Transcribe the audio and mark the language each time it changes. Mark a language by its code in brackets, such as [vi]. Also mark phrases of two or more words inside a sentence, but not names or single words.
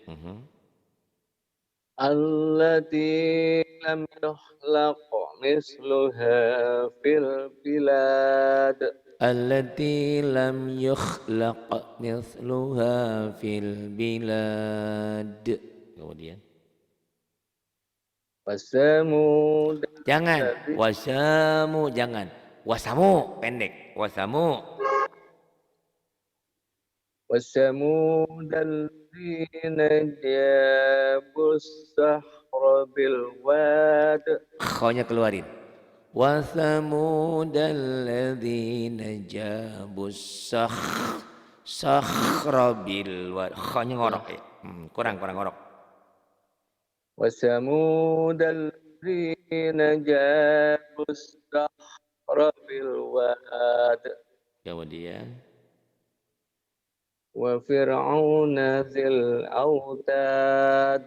[ar] التي لم يخلق مثلها في البلاد. التي لم يخلق مثلها في البلاد. [id] Kemudian [ar] Wasamud [id] jangan [ar] allati [id] wasamu, jangan wasamu, pendek wasamu. [ar] وثمود الذين جابوا الصخر بالواد. [id] Kho-nya keluarin. [ar] وثمود الذين جابوا الصخر بالواد. [id] Kho-nya ngorok ya. Kurang ngorok. [ar] وثمود الذين جابوا الصخر بالواد [id] Kemudian [ar] وفرعون ذي الأوتاد